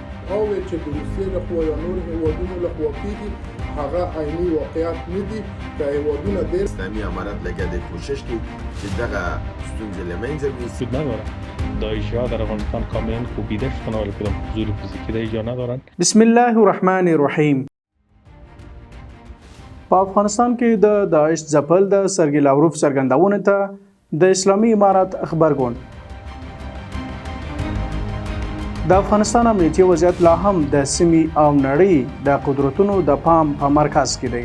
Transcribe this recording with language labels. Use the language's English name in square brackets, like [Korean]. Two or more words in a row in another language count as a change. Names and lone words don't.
[Pashto] ادعاوې چې د روسیې لخوا یا نور هیوادونو لخوا کیږي هغه عیني واقعیت نه دي که هیوادونه ډېر اسلامي امارت لګیا دی کوشش کوي چې دغه ستونزې له منځه یوسي. [Persian] ندارن داعشی‌ها در افغانستان کاملا کوبیده شدن ولی کدام حضور فیزیکی در اینجا ندارن. [Arabic] بسم الله الرحمن الرحیم. [Pashto] په افغانستان کې د داعش ځپل د سرګي لاوروف څرګندونه ته د اسلامي امارت خبرګون. د افغانستان امنیتي وضعیت لا هم د سیمې او نړۍ د قدرتونو د پام په مرکز کې دی.